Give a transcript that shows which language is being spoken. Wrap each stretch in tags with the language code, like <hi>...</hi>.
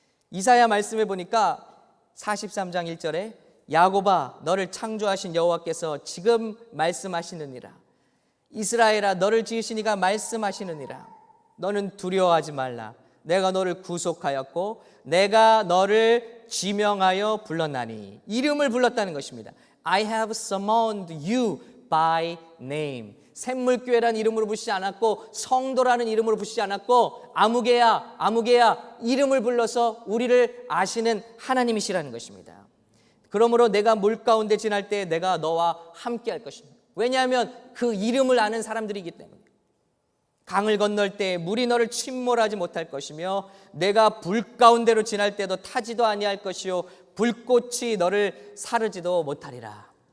<ko>이사야 말씀에 보니까 43장 1절에 야곱아 너를 창조하신 여호와께서 지금 말씀하시느니라. 이스라엘아 너를 지으신 이가 말씀하시느니라. 너는 두려워하지 말라. 내가 너를 구속하였고 내가 너를 지명하여 불렀나니. 이름을 불렀다는 것입니다.</ko> <en>I have summoned you by name.</en> <ko>샘물교회라는 이름으로 부르시지 않았고 성도라는 이름으로 부르시지 않았고 아무개야 아무개야 이름을 불러서 우리를 아시는 하나님이시라는 것입니다. 그러므로 내가 물 가운데 지날 때 내가 너와 함께 할 것입니다. 왜냐하면 그 이름을 아는 사람들이기 때문에. 강을 건널 때 물이 너를 침몰하지 못할 것이며 내가 불 가운데로 지날 때도 타지도 아니할 것이요 불꽃이 너를 사르지도 못하리라.</ko>